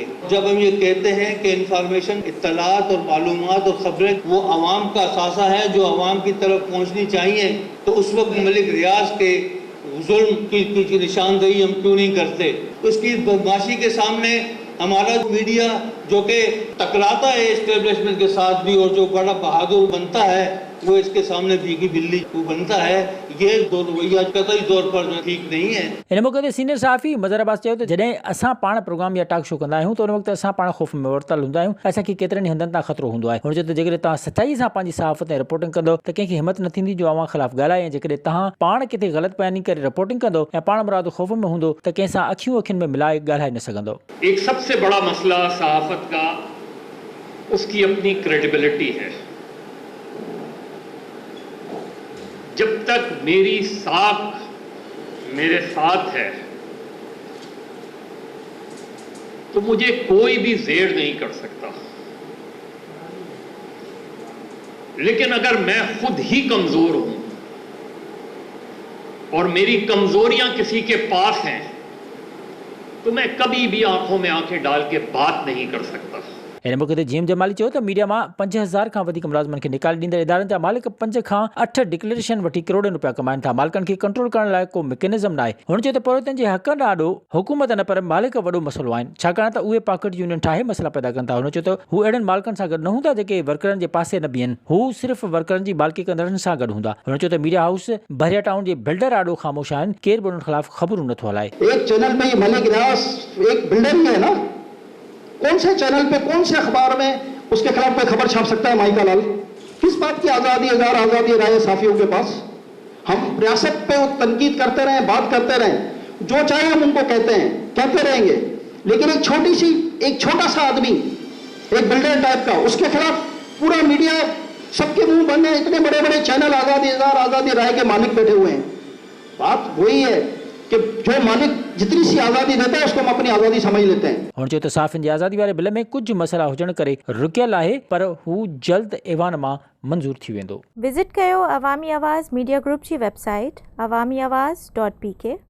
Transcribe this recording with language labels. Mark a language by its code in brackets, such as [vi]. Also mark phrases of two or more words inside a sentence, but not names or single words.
[ur] جب ہم یہ کہتے ہیں کہ انفارمیشن، اطلاعات اور معلومات اور خبریں وہ عوام کا اثاثہ ہے جو عوام کی طرف پہنچنی چاہیے، تو اس وقت ملک ریاض کے ظلم کی نشاندہی ہم کیوں نہیں کرتے. اس کی بدمعاشی کے سامنے ہمارا میڈیا جو کہ ٹکراتا ہے اسٹیبلشمنٹ کے ساتھ بھی اور جو بڑا بہادر بنتا ہے، وہ اس کے سامنے بھیگی بلی وہ بنتا ہے. یہ دو رویہ قطعی طور پر ٹھیک نہیں ہے. [sd] इन मौक़े ते सीनियर सहाफ़ी मज़हर अब्बास चयो त जॾहिं असां पाण प्रोग्राम या [en] talk show [sd] कंदा आहियूं त उन वक़्तु असां पाण ख़ौफ़ में वरतल हूंदा आहियूं। असांखे केतिरनि ई हंधनि तां ख़तरो हूंदो आहे। हुन चयो त जेकॾहिं तव्हां सचाई सां पंहिंजी सहाफ़त ऐं रिपोर्टिंग कंदो त कंहिंखे हिमत न थींदी जो अव्हां ख़िलाफ़ु ॻाल्हाए, ऐं जेकॾहिं तव्हां पाण किथे ग़लति बयानी करे रिपोर्टिंग कंदो ऐं पाण मुराद ख़ौफ़ में हूंदो त कंहिंसां अखियूं अखियुनि में मिलाए ॻाल्हाए न सघंदो। [ur] ایک سب سے بڑا مسئلہ صحافت کا اس کی اپنی کریڈیبلٹی ہے. جب تک میری ساکھ میرے ساتھ ہے تو مجھے کوئی بھی زیر نہیں کر سکتا، لیکن اگر میں خود ہی کمزور ہوں اور میری کمزوریاں کسی کے پاس ہیں تو میں کبھی بھی آنکھوں میں آنکھیں ڈال کے بات نہیں کر سکتا. [sd] इन मौक़े ते जीएम जमाली चयो त मीडिया मां 5000 खां वधीक मुलाज़िमनि खे निकाले ॾींदड़ इदारनि जा मालिक 5 खां 8 डिक्लेरेशन वठी करोड़नि रुपया कमाइनि था। मालिकनि खे कंट्रोल करण लाइ को मैकेनिज़म न आहे। हुन चयो त पड़ोतनि जे हक़नि ॾाढो हुकूमत न पर मालिक वॾो मसइलो आहिनि, छाकाणि त उहे [en] pocket union [sd] ठाहे मसइला पैदा कनि था। हुन चयो त हू अहिड़नि मालिकनि सां गॾु न हूंदा जेके वर्करनि जे पासे न बीहनि, हू सिर्फ़ वर्करनि जी मालिकी कंदड़नि सां गॾु हूंदा। हुन चयो त [en] media house [sd] बहरिया टाउन जे बिल्डर ॾाढो ख़ामोश आहिनि, केर बि उन्हनि ख़िलाफ़ ख़बरूं नथो हलाए। [ur] ایک چینل میں یہ ملک ریاض ایک بلڈر ہی ہے نا، کون سے چینل پہ کون سے اخبار میں اس کے خلاف کوئی خبر چھاپ سکتا ہے? مائی کا لال، کس بات کی آزادی ہے، آزادی رائے صافیوں کے پاس? ہم ریاست پہ تنقید کرتے رہیں، بات کرتے رہیں، جو چاہے ہم ان کو کہتے ہیں، کہتے رہیں گے، لیکن ایک چھوٹا سا آدمی، ایک [en] builder type [ur] کا، اس کے خلاف پورا میڈیا سب کے منہ بند ہے. اتنے بڑے بڑے چینل آزادی رائے کے مالک بیٹھے ہوئے ہیں. بات وہی ہے کہ جو مالک جتنی سی آزادی دیتا ہے اس کو ہم اپنی آزادی سمجھ لیتے ہیں. [sd] हुन चयो त सहाफ़ियुनि जी आज़ादी वारे बिल में कुझु मसइला हुजण करे रुकियल आहे, पर हू जल्द ऐवान मां मंज़ूर थी वेंदो। विज़िट कयो अवामी आवाज़ मीडिया ग्रुप जी वेबसाइट awamiawaz.pk।